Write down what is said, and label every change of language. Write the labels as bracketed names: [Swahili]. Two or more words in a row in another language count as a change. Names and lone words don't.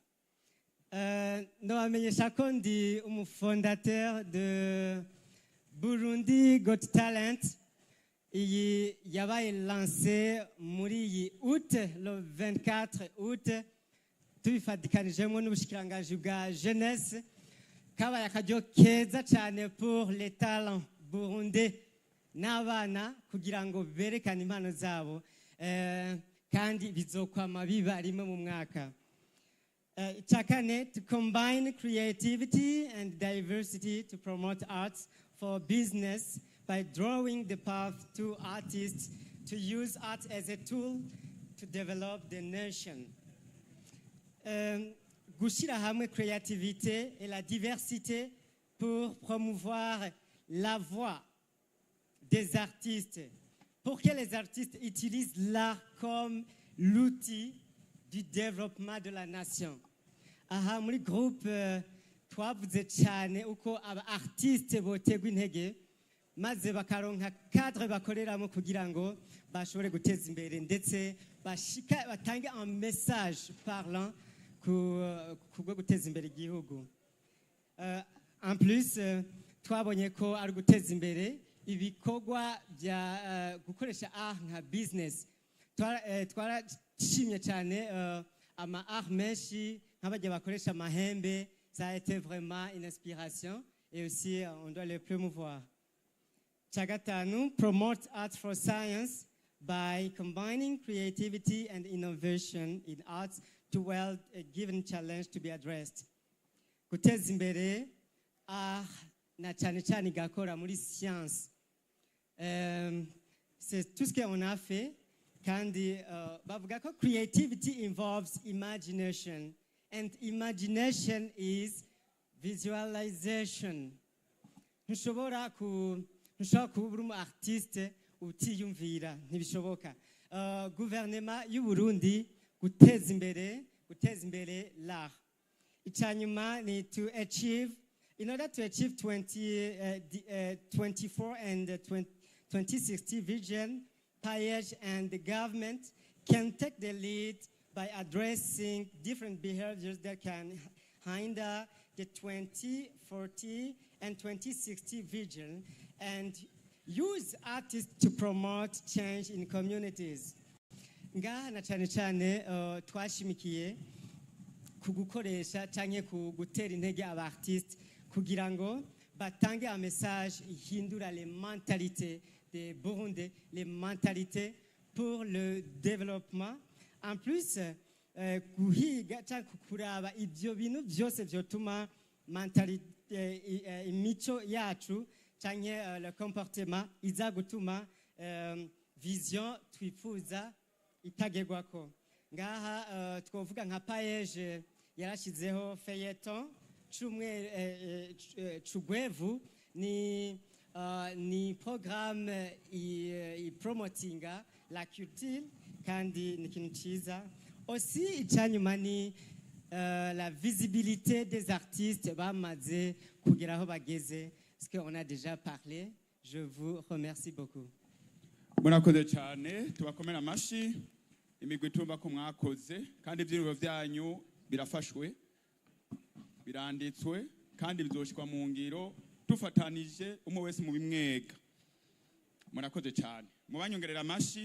[Rundi] Ndabamenyesha ko ndi umufondateur de Burundi Got Talent. Iyi yabaye lancé muri iyi août, [French] le 24 août, [Rundi] tubifatikanijemo n'ubushikiranganji bwa jeunesse. Kabaye akaryo keza cyane [French] pour les talents burundais [Rundi] n'abana kugira ngo berekane impano zabo kandi bizokwama biba rimwe mu mwaka. Icyakane, [English] to combine creativity and diversity to promote arts for business by drawing the path to artists to use art as a tool to develop the nation. [Rundi] Gushyira hamwe [French] créativité et la diversité pour promouvoir la voix des artistes, pour que les artistes utilisent l'art comme l'outil du développement de la nation. [Rundi] Aha muri groupe twavuze cyane uko aba artiste botegwa intege maze bakaronka cadre bakoreramo kugira ngo bashobore guteza imbere ndetse batange [French] un message parlant [Rundi] kubwo guteza imbere igihugu. [French] En plus [Rundi] twabonye ko ari guteza imbere ibikorwa bya gukoresha art nka business. Twarashimye cyane ama art menshi nk'abajya bakoresha amahembe, [French] ça a été vraiment une inspiration et aussi on doit le promouvoir. [Rundi] Chagatanu, [English] promote art for science by combining creativity and innovation in arts to wield a given challenge to be addressed. [Rundi] Guteza imbere art na cyane cyane igakora muri science. [French] C'est tout ce qu'on a fait. [Rundi] Kandi bavuga ko [English] creativity involves imagination, and imagination is visualization. [Rundi] Ntushobora kuba uri umu artiste utiyumvira, ntibishoboka. Guverinoma y'u Burundi guteza imbere l'art. Icyanyuma ni [English] to achieve, in order to achieve 24 and 2060 vision, Paej and the government can take the lead by addressing different behaviors that can hinder the 2040 and 2060 vision and use artists to promote change in communities. [Rundi] Ngaha na cyane cyane twashimikiye kugukoresha cyane kugutera intege abartistes kugira ngo batange [French] un message [Rundi] ihindura [French] les mentalités des Burundais, les mentalités pour le développement. En plus, [Rundi] guhiga cyangwa kuraba ibyo bintu byose byotuma imico yacu cyangwa [French] le comportement [Rundi] iza gutuma vision twifuza itagerwako. Ngaha twavuga nka Paej yarashyizeho feuilleton Chugwevu ni programme promotinga [French] la culture [Rundi] kandi ni ikintu cyiza. Aussi icyanyuma ni [French] la visibilité des artistes [Rundi] bamaze kugera aho bageze, [French] parce qu'on a déjà parlé. Je vous remercie beaucoup. [Rundi] Murakoze cyane, tubakomera amashi. Imigwi tumba ko mwakoze kandi ibyiriro byanyu birafashwe, biranditswe kandi bizoshikwa mu ngiro tufatanije umwe wese mu bimwega. Murakoze cyane, mubanyongerera amashi.